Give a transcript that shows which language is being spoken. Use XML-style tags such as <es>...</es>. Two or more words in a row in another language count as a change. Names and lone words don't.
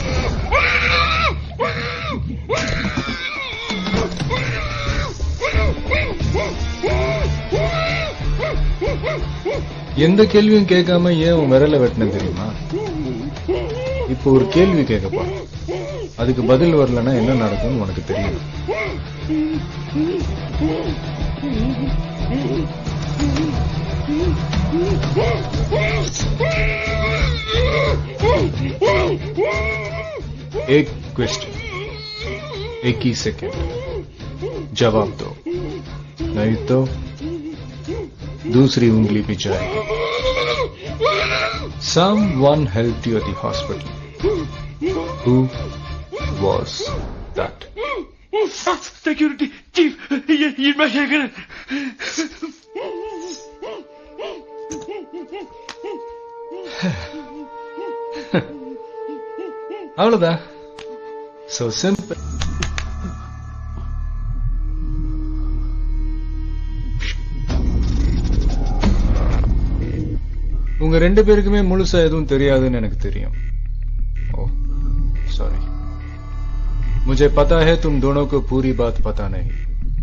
<ta>எந்த கேள்வியும் கேட்காம ஏன் உன் விரல வெட்டின தெரியுமா? இப்போ ஒரு கேள்வி கேட்க போறேன். அதுக்கு பதில் வரலன்னா என்ன நடக்கும்னு உனக்கு தெரியும்.</ta> <hi>एक क्वेश्चन, एक ही सेकंड, जवाब दो, नहीं तो दूसरी उंगली भी जाएगी.</hi> <en>Someone helped you at the hospital. Who was that? Security chief, Yilmaz.</en> <ta>அவ்வளவுதான்.</ta> <en>So simple.</en> <ta>உங்க 2 பேருக்குமே முழுசா எதுவும் தெரியாதுன்னு எனக்கு தெரியும்.</ta> <hi>ஓ सॉरी, मुझे पता है तुम दोनों को पूरी बात पता नहीं.</hi>